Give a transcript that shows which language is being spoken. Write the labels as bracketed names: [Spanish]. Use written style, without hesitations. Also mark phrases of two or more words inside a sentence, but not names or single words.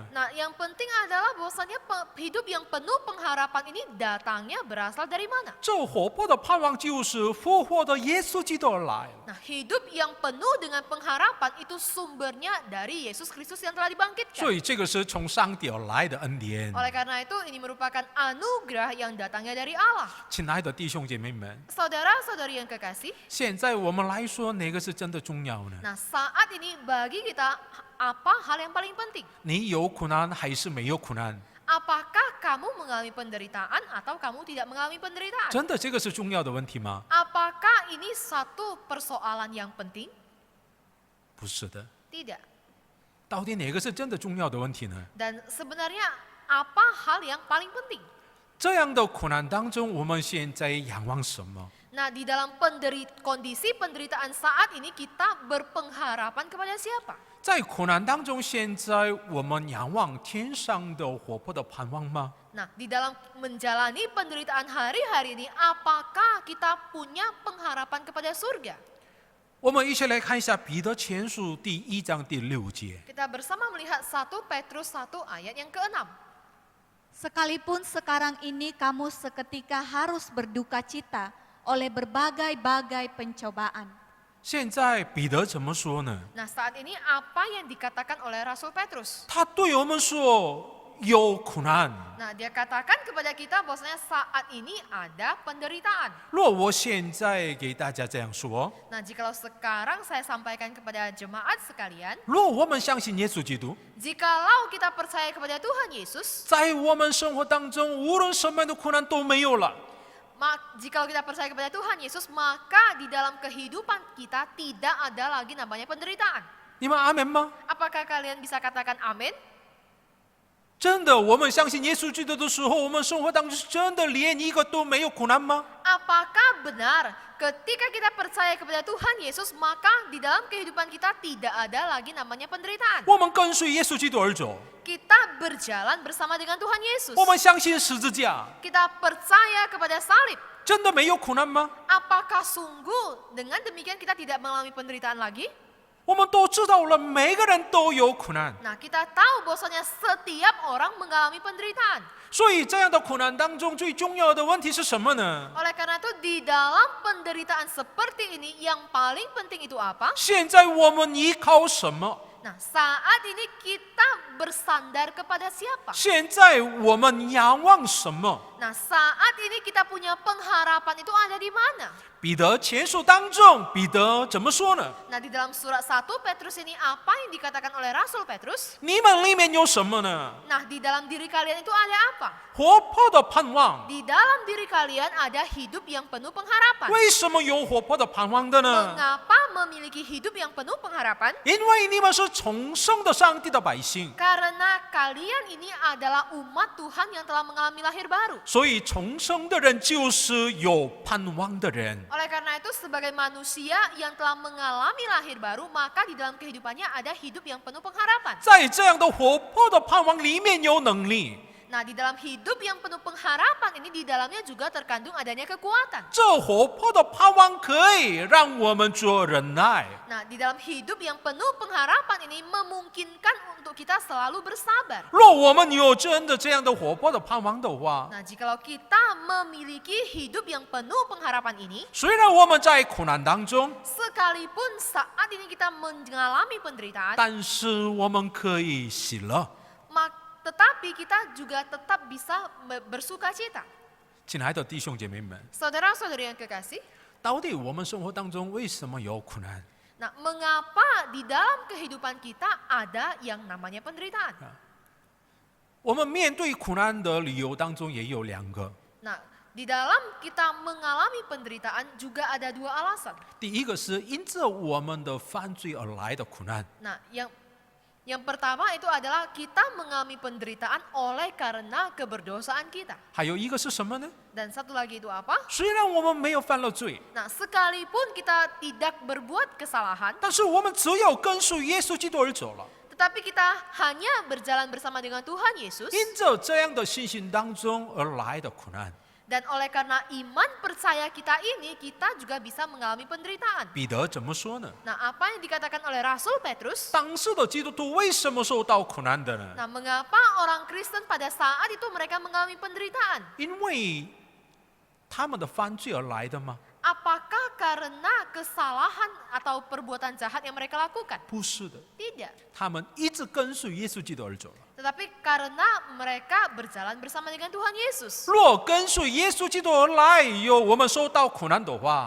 [Indonesian] Nah, yang penting adalah bahwasanya hidup yang penuh pengharapan ini datangnya berasal dari mana? [Chinese] 这活泼的盼望就是复活的耶稣基督而来。 [Indonesian] Nah, hidup yang penuh dengan pengharapan itu sumbernya dari Yesus Kristus yang telah [Chinese] 所 [Indonesian] dibangkitkan. [Chinese] 以这个是从上帝而来的恩典。 [Indonesian] Oleh karena itu, ini merupakan anugerah yang datangnya dari Allah. [Chinese] 亲爱的弟兄姐妹们， [Indonesian] Saudara-saudari yang kekasih, [Chinese] 现在我们来说哪个是真的重要呢？ [Indonesian] nah saat ini bagi kita apa hal yang paling penting? [Chinese] 你有苦难还是没有苦难？ [Indonesian] Apakah kamu mengalami penderitaan atau kamu tidak mengalami penderitaan? [Chinese] 真的这个是重要的问题吗？ [Indonesian] Apakah ini satu persoalan yang penting? [Chinese] 不是的。 [Indonesian] Tidak. [Chinese] 到底哪个是真的重要的问题呢？ [Indonesian] Dan sebenarnya apa hal yang paling penting? [Chinese] 这样的苦难当中，我们现在仰望什么？ [Indonesian] Nah, di dalam kondisi penderitaan saat ini kita berpengharapan kepada siapa? [Chinese] 在苦难当中，现在我们仰望天上的活泼的盼望吗？ [Indonesian] Nah, di dalam menjalani penderitaan hari-hari ini, apakah kita punya pengharapan kepada surga? [Chinese] 我们一起来看一下彼得前书第1章第6节。 [Indonesian] Kita bersama melihat 1 Petrus 1 ayat yang ke-6. Sekalipun sekarang ini kamu seketika harus berduka cita oleh berbagai-bagai pencobaan. [Chinese] 现在彼得怎么说呢？ [Indonesian] Nah, saat ini apa yang dikatakan oleh Rasul Petrus? [Chinese] 他对我们说有苦难。 [Indonesian] Nah, dia katakan kepada kita bahwasanya saat ini ada penderitaan. [Chinese] 若我现在给大家这样说， [Indonesian] Nah, jikalau sekarang saya sampaikan kepada jemaat sekalian, [Chinese] 若我们相信耶稣基督， [Indonesian] jikalau kita percaya kepada Tuhan Yesus, [Chinese] 在我们生活当中，无论什么样的苦难都没有了。 [Indonesian] jikalau kita percaya kepada Tuhan Yesus, maka di dalam kehidupan kita tidak ada lagi namanya penderitaan. [Chinese] 你们阿门吗？ [Indonesian] Apakah kalian bisa katakan amin? [Chinese] 真的，我们相信耶稣基督的时候，我们生活当中真的连一个都没有苦难吗？ [Indonesian] Apakah benar ketika kita percaya kepada Tuhan Yesus, maka di dalam kehidupan kita tidak ada lagi namanya penderitaan? [Chinese] 我们跟随耶稣基督而走， [Indonesian] Kita berjalan bersama dengan Tuhan Yesus. [Chinese] 我们相信十字架， [Indonesian] Kita percaya kepada salib. [Chinese] 真的没有苦难吗？ [Indonesian] Apakah sungguh dengan demikian kita tidak mengalami penderitaan lagi? [Chinese] 我们都知道了，每个人都有苦难， [Indonesian] Nah, kita tahu bahwasanya setiap orang mengalami penderitaan. [Chinese] 所以这样的苦难当中，最重要的问题是什么呢？ [Indonesian] Oleh karena itu di dalam penderitaan seperti ini yang paling penting itu apa? [Chinese] 现在我们依靠什么？ [Indonesian] Nah, saat ini kita bersandar kepada siapa? [Chinese] 现在我们仰望什么？ [Indonesian] Nah, saat ini kita punya pengharapan itu ada di mana? [Chinese] 彼得前书当中，彼得怎么说呢？ [Indonesian] Nah, di dalam surat 1 Petrus ini apa yang dikatakan oleh Rasul Petrus? [Chinese] 你们里面有什么呢？ [Indonesian] Nah, di dalam diri kalian itu ada apa? [Chinese] 活泼的盼望。 [Indonesian] Di dalam diri kalian ada hidup yang penuh pengharapan. [Chinese] 为什么有活泼的盼望的呢？ [Indonesian] Mengapa memiliki hidup yang penuh pengharapan? [Chinese] 因为你们是重生的上帝的百姓， [Indonesian] Karena kalian ini adalah umat Tuhan yang telah mengalami lahir baru. [Chinese] 所以重生的人就是有盼望的人。 [Indonesian] Oleh karena itu sebagai manusia yang telah mengalami lahir baru, maka di dalam kehidupannya ada hidup yang penuh pengharapan. [Chinese] 在这样的活泼的盼望里面有能力， [Indonesian] Nah, di dalam hidup yang penuh pengharapan ini di dalamnya juga terkandung adanya kekuatan. [Chinese] 这活泼的盼望可以让我们做忍耐。 [Indonesian] Nah, di dalam hidup yang penuh pengharapan ini memungkinkan untuk kita selalu bersabar. [Chinese] 若我们有真的这样的活泼的盼望的话， [Indonesian] Nah, jikalau kita memiliki hidup yang penuh pengharapan ini, [Chinese] 虽然我们在苦难当中， [Indonesian] sekalipun saat ini kita mengalami penderitaan, [Chinese] 但是我们可以喜乐。 [Indonesian] tetapi kita juga tetap bisa bersuka cita. [Chinese] 亲爱的弟兄姐妹们， [Indonesian] Saudara-saudari yang kekasih, [Chinese] 到底我们生活当中为什么有苦难？ [Indonesian] nah mengapa di dalam kehidupan kita ada yang namanya penderitaan? [Chinese] 我们面对苦难的理由当中也有两个。 [Indonesian] Nah, di dalam kita mengalami penderitaan juga ada dua alasan. [Chinese] 第一个是因着我们的犯罪而来的苦难， [Indonesian] Nah, yang pertama itu adalah kita mengalami penderitaan oleh karena keberdosaan kita. [Chinese] 还有一个是什么呢？ [Indonesian] Dan satu lagi itu apa? [Chinese] 虽然我们没有犯了罪， [Indonesian] Nah, sekalipun kita tidak berbuat kesalahan, [Chinese] 但是我们只有跟随耶稣基督而走了。 [Indonesian] tetapi kita hanya berjalan bersama dengan Tuhan Yesus. [Chinese] 因着这样的信心当中而来的苦难， [Indonesian] Dan oleh karena iman percaya kita ini, kita juga bisa mengalami penderitaan. [Chinese] 彼得怎么说呢？ [Indonesian] Nah, apa yang dikatakan oleh Rasul Petrus? [Chinese] 当时的基督徒为什么受到苦难的呢？ [Indonesian] Nah, mengapa orang Kristen pada saat itu mereka mengalami penderitaan? [Chinese] 因为他们的犯罪而来的吗？ [Indonesian] Apakah karena kesalahan atau perbuatan jahat yang mereka lakukan? [Chinese] 不是的， [Indonesian] Tidak. [Chinese] 他们一直跟随耶稣基督而走了。 [Indonesian] Tetapi karena mereka berjalan bersama dengan Tuhan Yesus. [Chinese] 若跟随耶稣基督而来，有我们受到苦难的话，